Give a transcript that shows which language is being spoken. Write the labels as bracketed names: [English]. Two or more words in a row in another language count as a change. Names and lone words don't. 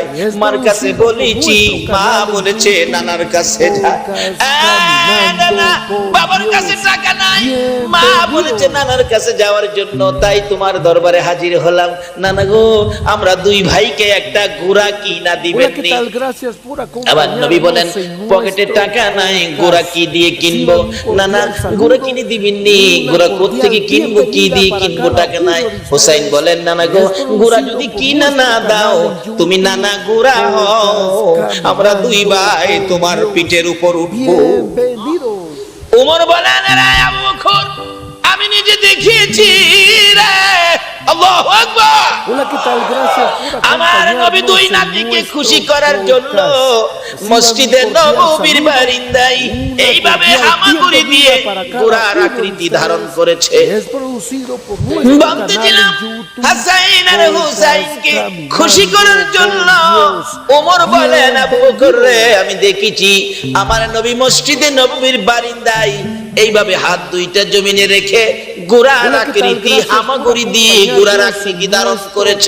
[Bangla] মার কাছে বলেছি, মা বলেছে নানার কাছে যা। নানা, বাবার কাছে টাকা নাই, মা বলেছে নানার কাছে যাওয়ার জন্য, তাই তোমার দরবারে হাজির হলাম। নানা গো, আমরা দুই ভাইকে একটা গোরা কিনা দিবেন [Spanish] Hola, ¿qué [Bangla] নি? [Spanish] tal? Gracias por [Bangla] আবার নবী বলেন [Spanish] acompañarnos en [Bangla] পকেটে [Spanish] nuestro [Bangla] টাকা নাই, [Spanish] podcast. [Bangla] গোরা কি দিয়ে কিনবো? না না, গোরা কিনে দিবেননি, গোরা কোত্থেকে কিনবো, কি দিয়ে কিনবো, টাকা নাই। হুসাইন বলেন নানা গো, গোরা যদি কিনা না দাও, তুমি নানা গোরা হও, আমরা দুই ভাই তোমার পিঠের উপর উঠবো। [Spanish] Bienvenidos. [Bangla] উমর বলেন রে আবু বকর, আমি নিজে দেখিয়েছি রে। [Arabic] الله أكبر. [Spanish] Hola, ¿qué tal? Gracias por [Bangla] আমার নবী দুই [Spanish] acompañarnos en [Bangla] নাতিকে [Spanish] nuestro [Bangla] খুশি করার জন্য [Spanish] podcast. [Bangla] মসজিদে নববীর বারান্দায় এইভাবে হামাগুড়ি দিয়ে গোরার আকৃতি ধারণ করেছে। [Spanish] Es producido por nuestro canal [Bangla] ভাবতেছিলাম [Spanish] en YouTube. [Bangla] হাসাইন আর হুসাইনকে [Spanish] Podcast [Bangla] খুশি করার জন্য [Spanish] Caminando [Bangla] ওমর [Spanish] con [Bangla] বলেন [Spanish] Dios. [Bangla] আবু বকর রে, আমি দেখেছি আমার নবী মসজিদে নববীর বারান্দায় এইভাবে হাত দুইটা জমিনে রেখে গোরার আকৃতি হামাগুড়ি দিয়ে গোরার আকৃতি ধারণ করেছে।